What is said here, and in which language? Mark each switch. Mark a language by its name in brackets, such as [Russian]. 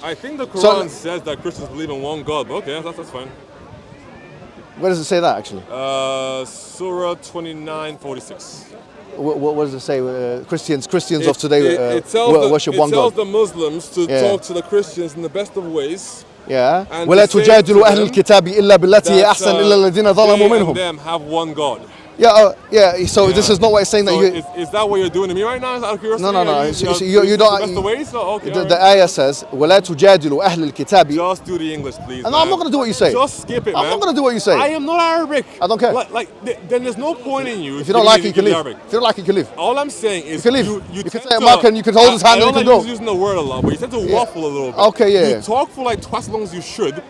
[English] I think the Quran says that Christians believe in one God, but okay, that's fine. Where does it say that actually? Surah 29:46. What does it say? Christians of today worship one God. It tells the Muslims to talk to the Christians in the best of ways. Yeah. [Arabic] ولا تجادلوا أهل الكتاب إلا بالتي هي أحسن إلا الذين ظلموا منهم. [English] Them have one God. Yeah. So this is not what it's saying that you. Is that what you're doing to me right now? Out of curiosity? No. You don't. That's the way. So okay. The ayah says [Arabic] ولا تجادلوا أهل الكتاب. [English] Just do the English, please. No, I'm not going to do what you say. Just skip it, man. I'm not going to do what you say. I am not Arabic. I don't care. Then there's no point in you. If you don't like it, you can leave. If you don't like it, you can leave. All I'm saying is you can leave. You can say American. You can hold his hand and you can go. I'm using the word a lot, but you tend to waffle a little bit. Okay, yeah. You talk for like twice as long as you should.